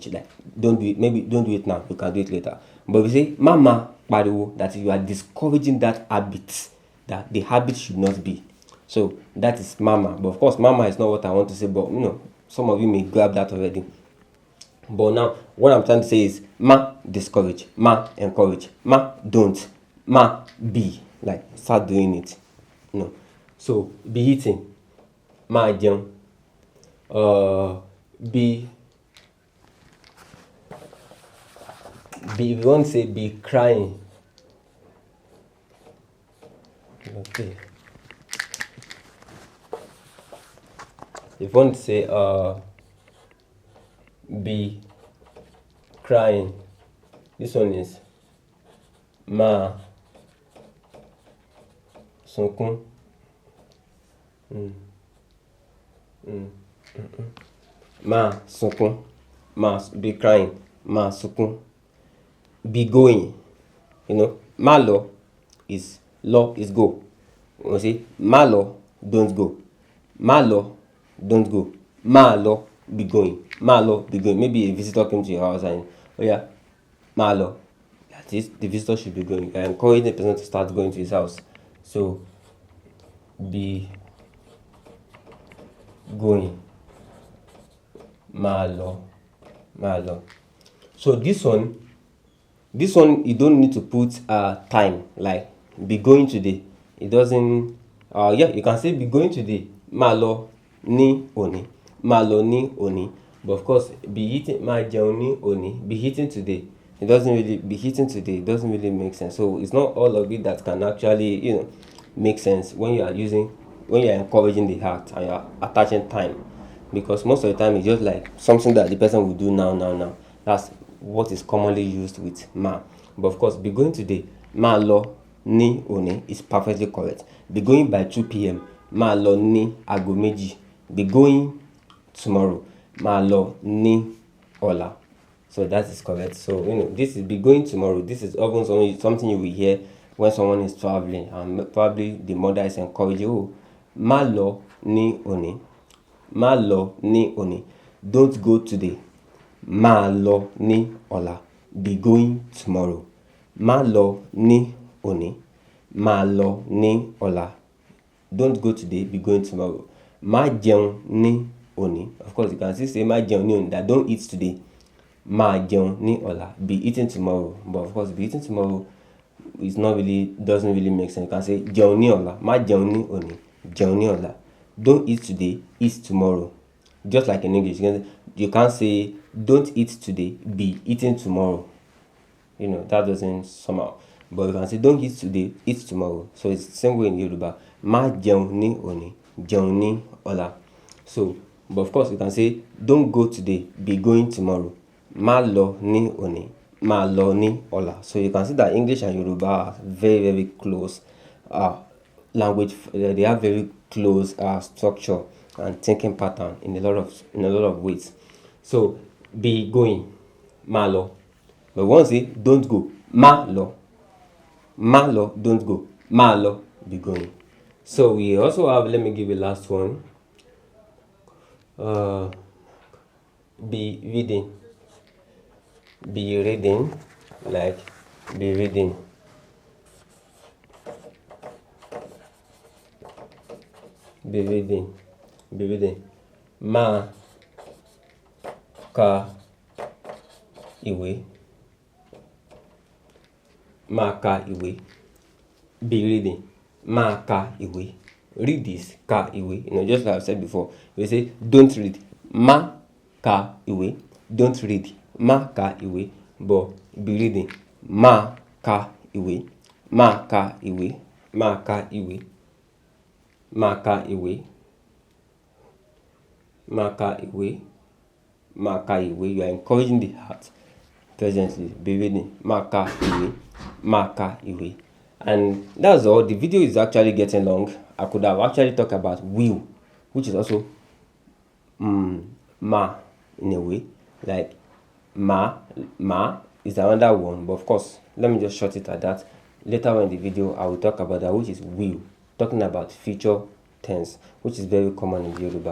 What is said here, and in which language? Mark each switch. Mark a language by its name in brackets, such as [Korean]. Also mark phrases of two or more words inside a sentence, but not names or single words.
[English] Like don't do it. Maybe don't do it now. You can do it later. But if you say [Yoruba] mama pariwo, [English] that you are discouraging that habit, that the habit should not be. So that is mama. But of course, mama is not what I want to say. But some of you may grab that already. But now, what I'm trying to say is ma discourage, ma encourage, ma don't, ma be, like start doing it. So be eating, [Yoruba] ma jẹun. [English] Be if you want to say be crying. Okay. If you want to say be crying, this one is [Yoruba] ma sunkún. Ma sunkún, ma [English] be crying, [Yoruba] ma sunkún. [English] Be going, [Yoruba] ma lo [English] is go. When you say [Yoruba] ma lo, [English] don't go. [Yoruba] Ma lo, [English] don't go. [Yoruba] Ma lo, [English] be going. [Yoruba] Ma lo, [English] be going. Maybe a visitor came to your house and [Yoruba] ma lo, [English] that is, the visitor should be going. I encourage the person to start going to his house. So be going. [Yoruba] Ma lo. [English] So this one you don't need to put time, like be going today. It doesn't. You can say be going today. [Yoruba] Ma lo ní òní. Ma lo ní òní. [English] But of course, be eating, [Yoruba] ma jẹun ní òní. [English] Be eating today. It doesn't really be eating today. It doesn't really make sense. So it's not all of it that can actually make sense when you are encouraging the heart and you are attaching time, because most of the time it's just like something that the person will do now. That's what is commonly used with ma. But of course, be going today. [Yoruba] Ma lo ní òní [English] is perfectly correct. Be going by 2 p.m. [Yoruba] Ma lo ní aago méjì. [English] Be going tomorrow. [Yoruba] Ma lo ní ọ̀la. [English] So that is correct. So this is be going tomorrow. This is often something you will hear when someone is traveling, and probably the mother is encouraging, [Yoruba] ma lo ní òní. Ma lo ní òní. [English] Don't go today. [Yoruba] Ma lo ní ọ̀la. [English] Be going tomorrow. [Yoruba] Ma lo ní òní. Ma lo ní ọ̀la. [English] Don't go today. Be going tomorrow. [Yoruba] Ma jẹun ní òní. [English] Of course, you can still say [Yoruba] ma jẹun ní òní, [English] that don't eat today. [Yoruba] Ma jẹun ní ọ̀la. [English] Be eating tomorrow. But of course, be eating tomorrow doesn't really make sense. [Yoruba] You can say jẹun ní ọ̀la. Ma jẹun ní òní. Jẹun ní ọ̀la. [English] Don't eat today. Eat tomorrow. Just like in English, you can't say don't eat today. Be eating tomorrow. That doesn't somehow. But you can say don't eat today. Eat tomorrow. So it's the same way in Yoruba. [Yoruba] Ma jẹun ní òní. Jẹun ní ọ̀la. [English] So But of course, you can say, don't go today, be going tomorrow. [Yoruba] Ma lo ni oni, ma lo ni ola. [English] So you can see that English and Yoruba are very, very close language. They have very close structure and thinking pattern in a lot of ways. So be going, [Yoruba] ma lo. [English] But once say don't go, [Yoruba] ma lo. Ma lo, [English] don't go. [Yoruba] Ma lo, [English] be going. So we also have, let me give you last one. Be reading. Be reading, like be reading. Be reading. Be reading. [Yoruba] Ma ka ìwé. Ma ka ìwé. [English] Be reading. [Yoruba] Ma ka ìwé. [English] Read this, [Yoruba] ka ìwé. [English] Just like I've said before, we say don't read. [Yoruba] Ma ka ìwé. [English] Don't read. [Yoruba] Ma ka ìwé. [English] But be reading. [Yoruba] Ma ka ìwé. Ma ka ìwé. Ma ka ìwé. Ma ka ìwé. Ma ka ìwé. Ma ka ìwé. [English] You are encouraging the heart presently. Be reading. [Yoruba] Ma ka ìwé. Ma ka ìwé. [English] And that's all. The video is actually getting long. I could have actually talked about will, which is also ma in a way. Like ma is another one, but of course, let me just short it at that. Later on in the video, I will talk about that, which is will, talking about future tense, which is very common in Yoruba.